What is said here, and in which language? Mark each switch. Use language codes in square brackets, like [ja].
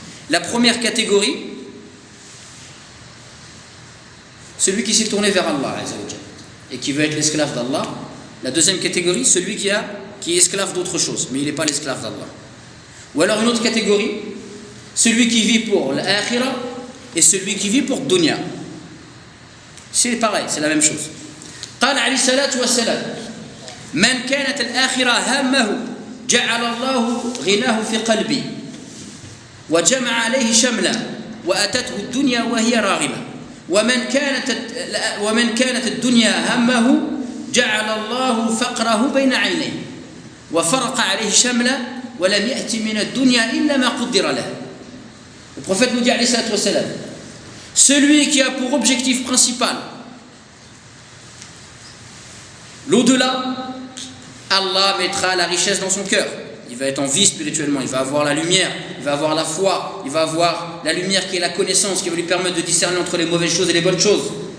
[fr] La première catégorie, celui qui s'est tourné vers Allah et qui veut être l'esclave d'Allah. La deuxième catégorie, celui qui est esclave d'autre chose, mais il n'est pas l'esclave d'Allah. Ou alors une autre catégorie, celui qui vit pour l'akhira et celui qui vit pour dunya. C'est pareil, c'est la même chose. [ar] قال عليه الصلاة والسلام من كانت الآخرة همه جعل الله غناه في قلبي وجمع عليه شملا وأتته الدنيا وهي راغمة ومن كانت الدنيا همه جعل الله فقره بين عينيه وفرق عليه شملا ولم يأتي من الدنيا إلا ما قدر له. [fr] Le prophète nous dit alayhi salatu wa salam, celui qui a pour objectif principal l'au-delà, Allah mettra la richesse dans son cœur. Il va être en vie spirituellement, il va avoir la lumière, il va avoir la foi, il va avoir la lumière qui est la connaissance, qui va lui permettre de discerner entre les mauvaises choses et les bonnes choses.